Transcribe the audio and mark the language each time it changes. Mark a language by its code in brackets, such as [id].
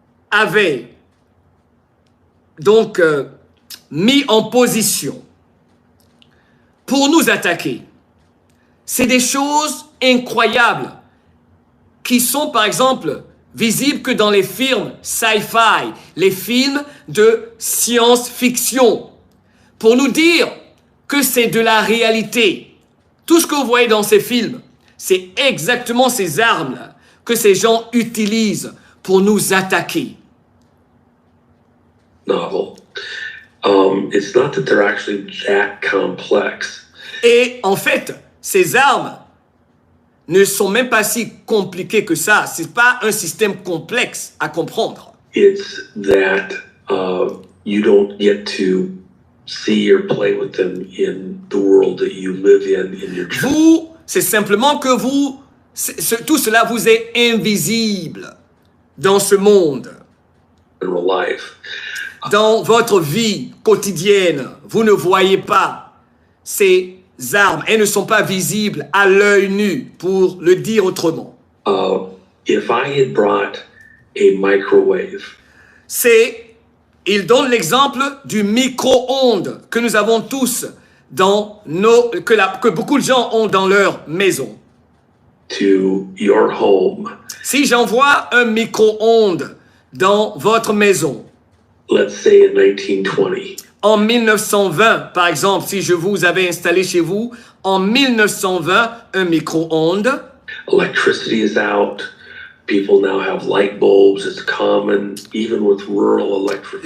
[fr] avaient donc mis en position pour nous attaquer, c'est des choses incroyables qui sont par exemple visibles que dans les films sci-fi, les films de science-fiction, pour nous dire que c'est de la réalité. Tout ce que vous voyez dans ces films, c'est exactement ces armes-là que ces gens utilisent pour nous attaquer. [en] Novel. It's not that they're actually that complex. [fr] Et en fait, ces armes ne sont même pas si compliquées que ça. C'est pas un système complexe à comprendre. [en] It's that you don't get to see or play with them in the world that you live in your church. [fr] Vous, c'est simplement que vous, tout cela vous est invisible dans ce monde. [en] In real life. [fr] Dans votre vie quotidienne, vous ne voyez pas ces armes. Elles ne sont pas visibles à l'œil nu, pour le dire autrement. [en] If I had brought a microwave, [fr] il donne l'exemple du micro-ondes que nous avons tous dans que beaucoup de gens ont dans leur maison. [en] To your home. [fr] Si j'envoie un micro-ondes dans votre maison, [en] let's say in 1920. [fr] En 1920, par exemple, si je vous avais installé chez vous, en 1920, un micro-ondes. [en] Electricity is out. People now have light bulbs. It's common, even with rural electricity.